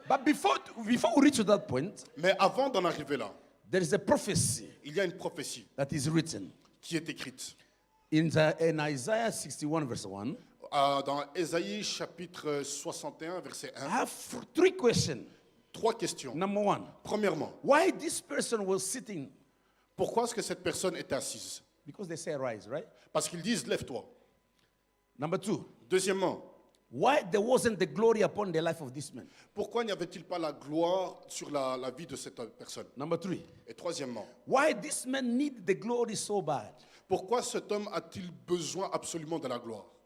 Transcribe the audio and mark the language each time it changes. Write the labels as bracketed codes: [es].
[en] But before we reach to that point, [fr] Mais avant d'en arriver là, [en] there is a prophecy [fr] il y a une prophétie [en] that is written [fr] qui est écrite. [en] in Isaiah 61 verse 1. [fr] Dans Ésaïe chapitre 61, verset [en] I [fr] 1. [en] have three questions. [fr] 3 questions. [en] Number one, [fr] Premièrement, [en] why this person was sitting? [fr] pourquoi est-ce que cette personne était assise? [en] Because they say rise, right? [fr] Parce qu'ils disent lève-toi. [en] Number two, [fr] Deuxièmement, [en] why there wasn't the glory upon the life of this man? [fr] pourquoi n'y avait-il pas la gloire sur la vie de cette personne? [en] Number three, [fr] Et troisièmement, [en] why this man need the glory so bad? [fr] Pourquoi cet homme a-t-il besoin absolument de la gloire?